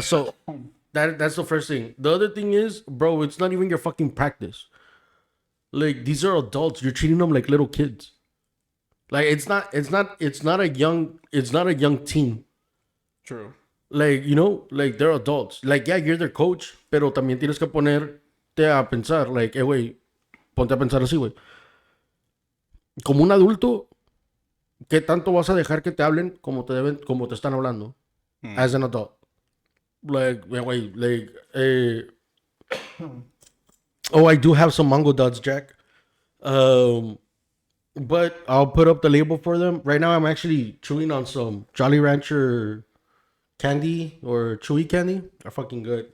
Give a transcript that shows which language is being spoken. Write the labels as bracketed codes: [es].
[en] So that's the first thing. The other thing is, bro, it's not even your fucking practice. Like, these are adults. You're treating them like little kids. Like, it's not a young team. True. Like, like, they're adults. Like, yeah, you're their coach, [es] pero también tienes que ponerte a pensar, like, güey, ponte a pensar así, güey. Como un adulto, ¿qué tanto vas a dejar que te hablen como te están hablando? [en] As an adult. Like, wait, like, I do have some mango dots, Jack. But I'll put up the label for them. Right now, I'm actually chewing on some Jolly Rancher candy or chewy candy. They're fucking good.